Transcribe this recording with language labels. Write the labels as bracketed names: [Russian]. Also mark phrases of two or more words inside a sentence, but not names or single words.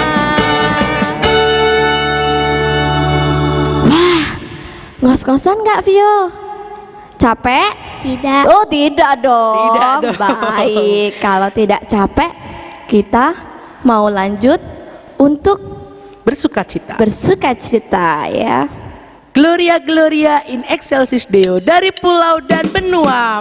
[Indonesian] Wah, ngos-ngosan gak Vio? Capek? Tidak. Oh tidak dong. Tidak dong. Baik, kalau tidak capek kita mau lanjut untuk Bersukacita. bersukacita ya. [Latin] Gloria Gloria in excelsis Deo, [Indonesian] dari pulau dan benua.